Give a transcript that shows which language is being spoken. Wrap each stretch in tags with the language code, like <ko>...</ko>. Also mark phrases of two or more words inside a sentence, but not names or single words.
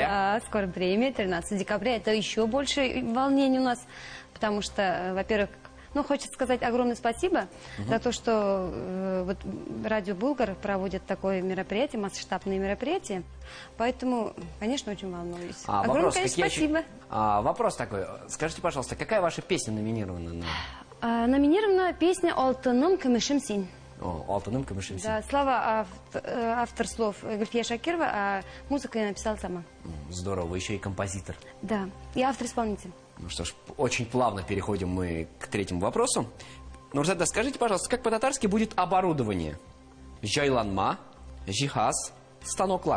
<ru>Да, скоро премия, 13 декабря. Это еще больше волнений у нас, потому что, во-первых, ну, хочется сказать огромное спасибо за то, что вот радио «Булгар» проводит такое мероприятие, масштабное мероприятие. Поэтому, конечно, очень волнуюсь. Огромное, конечно, спасибо. Вопрос такой. Скажите, пожалуйста, какая ваша песня номинирована? Номинирована песня «Алтыным күмешим син». О, «Алтыным күмешим син». Да, слова автор слов Гульфия Шакирова, а музыку я написала сама. Здорово, вы еще и композитор. Да, и автор-исполнитель. Ну что ж, очень плавно переходим мы к третьему вопросу. Нурзада, скажите, пожалуйста, как по-татарски будет оборудование?</ru> <tt>Жайланма, жихаз, станоклар.</tt>